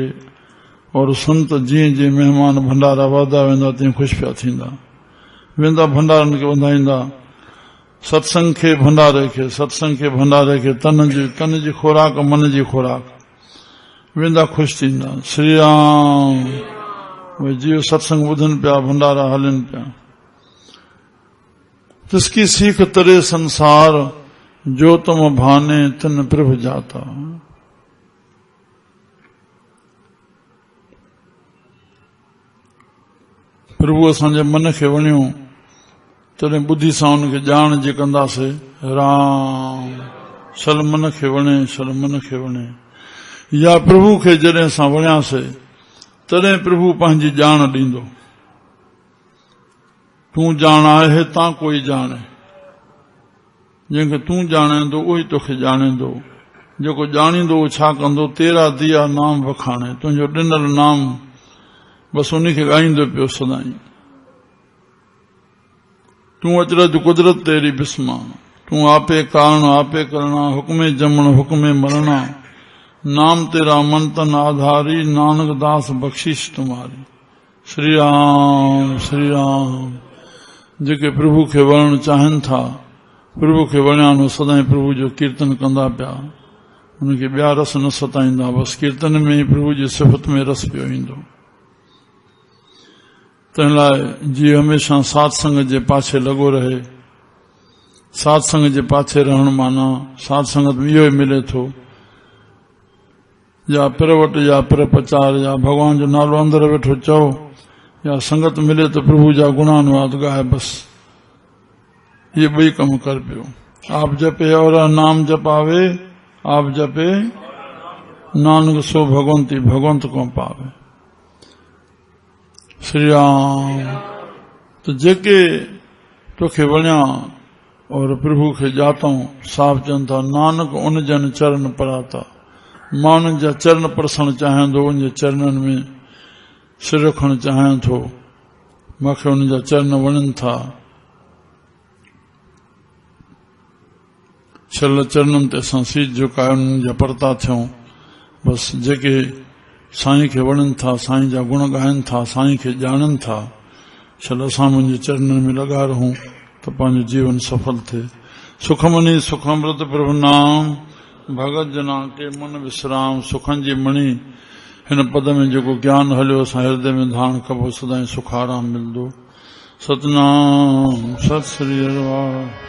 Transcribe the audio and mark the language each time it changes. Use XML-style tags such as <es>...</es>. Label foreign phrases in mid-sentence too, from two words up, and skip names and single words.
<sd>और संत जीअं जीअं महिमान भंडारा वधदा वेंदा, तीअं ख़ुशि पिया थींदा वेंदा, भंडारनि खे वधाईंदा। सत्संग खे भंडारे खे, सत्संग खे भंडारे खे, तन जी खुराक, मन जी खुराक, वेंदा ख़ुशि थींदा। श्री राम। भई जियो सत्संग ॿुधनि पिया, भंडारा हलनि पिया।</sd> <hi>तिसकी सीख तरे संसार, जो तम भाने तिन प्रभु जाता।</hi> <sd>प्रभु असांजे मन खे वणियो, तॾहिं ॿुधी सां हुनखे ॼाण जे कंदासीं। राम। सल मन खे वणे, सल मन खे वणे। या प्रभु खे जॾहिं असां वणियासीं, तॾहिं प्रभु पंहिंजी ॼाण ॾींदो। तूं ॼाण आहे तां कोई ॼाणे, जंहिंखे तूं ॼाणींदो उहो ई तोखे ॼाणींदो। जेको ॼाणींदो उहो छा कंदो, तेरा दिया नाम वखाणे, तुंहिंजो ॾिनल नाम बसि उनखे ॻाईंदो पियो सदाई।</sd> <hi>तूं अचरज कुदरत तेरी बिस्मा, तूं आपे कारण आपे करणा, हुक्मे जमण हुक्मे मरणा, नाम तेरा मन तन आधारी, नानक दास बख्शिश तुम्हारी।</hi> <sd>श्री राम। श्री राम। जेके प्रभु खे वणण चाहिनि था, प्रभु खे वणिया सदाई प्रभु जो कीर्तन कंदा पिया, उनखे ॿिया रस न सताईंदा। बसि कीर्तन में ई प्रभु जी सिफ़त में रस पियो ईंदो। तंहिं लाइ जीअं हमेशह सत्संग जे पाछे लॻो रहे। सत्संग जे पाछे रहण माना सत्संगत में इहो ई मिले थो, या पिरवट या पिर प्रचार, या भगवान जो नालो अंदर वेठो चओ, या संगत मिले तो प्रभु जा गुणानुवाद गाए। बसि ये ॿई कम कर पियो।</sd> <hi>आप जपे और नाम जपावे, आप जपे नानक सो भगवंती भगवंत को पावे।</hi> <sd>श्री राम। तो जेके तोखे वणिया और प्रभु खे जातऊं, साहब चवनि था,</sd> <hi>नानक उन जन चरण पराता।</hi> <sd>मां उन्हनि जा चरण परसण चाहियां थो, उन जे चरणनि में सिर रखणु चाहियां थो। मूंखे उन जा चरण वणनि था। छल चरणनि ते असां सीट झुकाए उन्हनि जा परता थियूं। बसि जेके साईं खे वणनि था, साईं जा गुण ॻाइनि था, साईं खे ॼाणनि था, छल असां मुंहिंजे चरणनि में लॻा रहूं त पंहिंजो जीवन सफल थिए।</sd> <hi>सुखमनी सुखमृत प्रभु नाम, भगत जना के मन विश्राम।</hi> <sd>सुखनि जी मणि हिन पद में जेको ज्ञान हलियो, असां हृदय में धारण कबो, सदाई सुख आराम मिलंदो।</sd> <hi>सतनाम सत श्री अरवाह।</hi>